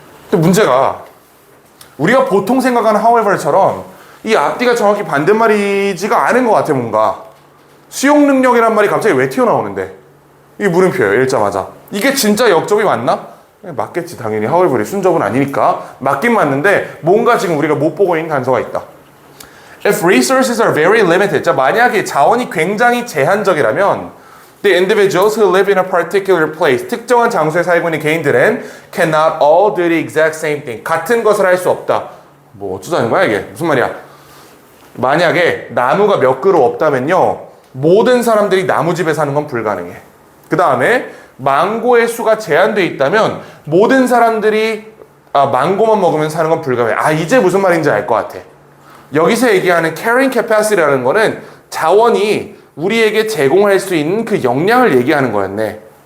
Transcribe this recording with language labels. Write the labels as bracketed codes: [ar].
[ko] 근데 문제가 우리가 보통 생각하는 however처럼 이 앞뒤가 정확히 반대말이지가 않은 것 같아. 뭔가 수용 능력이란 말이 갑자기 왜 튀어나오는데, 이게 물음표예요. 읽자마자. 이게 진짜 역접이 맞나? 맞겠지, 당연히. however이 순접은 아니니까 맞긴 맞는데 뭔가 지금 우리가 못 보고 있는 단서가 있다. [en] If resources are very limited, [ko] 자, 만약에 자원이 굉장히 제한적이라면 [en] the individuals who live in a particular place, [ko] 특정한 장소에 살고 있는 개인들은 [en] cannot all do the exact same thing, [ko] 같은 것을 할 수 없다. 뭐 어쩌자는 거야 이게? 무슨 말이야? 만약에 나무가 몇 그루 없다면요, 모든 사람들이 나무집에 사는 건 불가능해. 그 다음에 망고의 수가 제한되어 있다면 모든 사람들이 망고만 먹으면 사는 건 불가능해. 이제 무슨 말인지 알 것 같아. 여기서 얘기하는 carrying capacity라는 거는 자원이 우리에게 제공할 수 있는 그 역량을 얘기하는 거였네.